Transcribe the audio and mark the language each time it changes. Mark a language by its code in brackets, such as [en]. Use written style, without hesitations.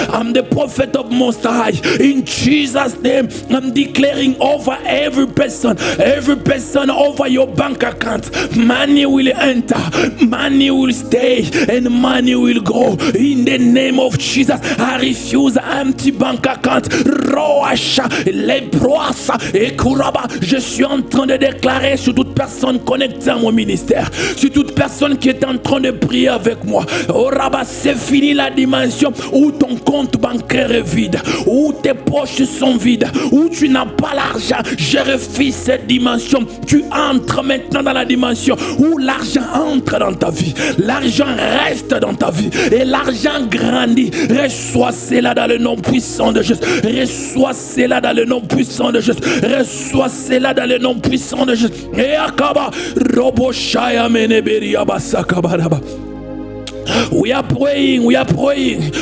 [en] I'm the prophet of Most High. In Jesus' name, I'm declaring over every person over your bank account. Money will enter, money will stay, and money will grow. In the name of Jesus, I refuse empty bank account. Roasha, les proasa et kuraba. [fr] Je suis en train de déclarer sur toute personne connectée à mon ministère, sur toute personne qui est en train de prier avec moi. Oh Rabba, c'est fini la dimension où ton compte bancaire est vide, où tes poches sont vides, où tu n'as pas l'argent. Je refuse cette dimension. Tu entres maintenant dans la dimension où l'argent entre dans ta vie, l'argent reste dans ta vie et l'argent grandit. Reçois cela dans le nom puissant de Jésus. Reçois cela dans le nom puissant de Jésus. Reçois cela dans le nom puissant de Jésus. Et akaba robo shaya meneberi abasakabaraba. [en] We are praying, we are praying.